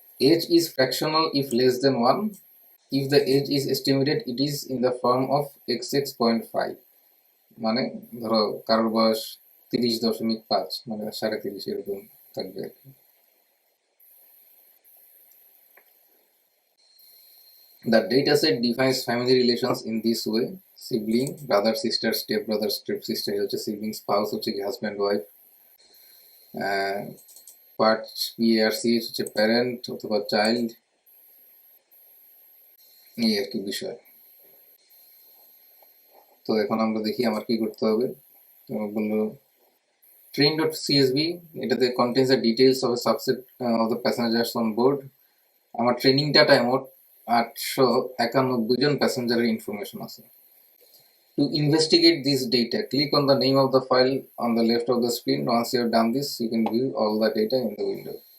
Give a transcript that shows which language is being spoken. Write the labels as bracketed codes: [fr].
[en] age is fractional if less than 1, if the age is estimated it is in the form of x6.5, [bn] মানে ধরো কারোর বয়স 30.5 মানে 30.5 এরকম থাকবে আর কি। [en] The dataset defines family relations in this way: sibling, brother, sister, step brother, step sister [bn] হচ্ছে sibling, spouse হচ্ছে কি হাজব্যান্ড ওয়াইফ, পার্ট পিআরসিএইচ হচ্ছে প্যারেন্ট অথবা চাইল্ড, এই আর কি বিষয়। তো এখন আমরা দেখি আমার কি করতে হবে। বললো train.csv, এটাতে [en] contains the details of a subset of the passengers on board. [bn] আমার ট্রেনিং ডাটায় মোট 891 জন প্যাসেঞ্জারের ইনফরমেশন আছে। [en] To investigate this data, click on the name of the file on the left of the screen. Once you have done this, you can view all the data in the window.